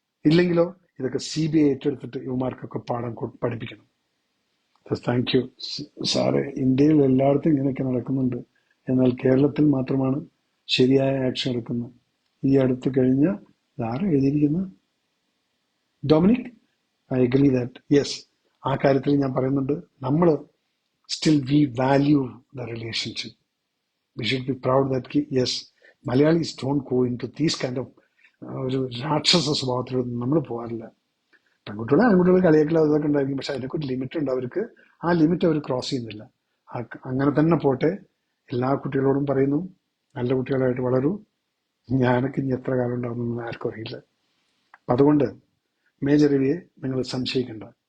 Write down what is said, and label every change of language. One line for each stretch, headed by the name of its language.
Malayalam: ഇല്ലെങ്കിലോ ഇതൊക്കെ CBI ഏറ്റെടുത്തിട്ട് ഇവമാർക്കൊക്കെ പാഠം പഠിപ്പിക്കണം.
English: thank you
Malayalam: sir. ഇന്ത്യയിൽ എല്ലായിടത്തും ഇങ്ങനെയൊക്കെ നടക്കുന്നുണ്ട്. എന്നാൽ കേരളത്തിൽ മാത്രമാണ് ശരിയായ ആക്ഷൻ എടുക്കുന്നത്. ഈ അടുത്ത് കഴിഞ്ഞ ആരും എഴുതിയിരിക്കുന്നത് Dominic,
English: I agree that.
Malayalam: Yes, ആ കാര്യത്തിൽ ഞാൻ പറയുന്നുണ്ട്. നമ്മൾ
English: Still we value the relationship. We should be proud that yes, Malayalis don't go into these kind of
Malayalam: ഒരു രാക്ഷസ സ്വഭാവത്തിലൊന്നും നമ്മൾ പോകാറില്ല. പെൺകുട്ടികളെ ആൺകുട്ടികൾ കളിയാക്കൽ അതൊക്കെ ഉണ്ടായിരിക്കും, പക്ഷെ അതിനൊക്കെ ഒരു ലിമിറ്റ് ഉണ്ട് അവർക്ക്. ആ ലിമിറ്റ് അവർ ക്രോസ് ചെയ്യുന്നില്ല. അങ്ങനെ തന്നെ പോട്ടെ. എല്ലാ കുട്ടികളോടും പറയുന്നു, നല്ല കുട്ടികളായിട്ട് വളരൂ. ഞാനൊക്കെ ഇനി എത്ര കാലം ഉണ്ടാവുമെന്ന് ആർക്കും അറിയില്ല. അതുകൊണ്ട് മേജർ രവിയെ നിങ്ങൾ സംശയിക്കേണ്ട.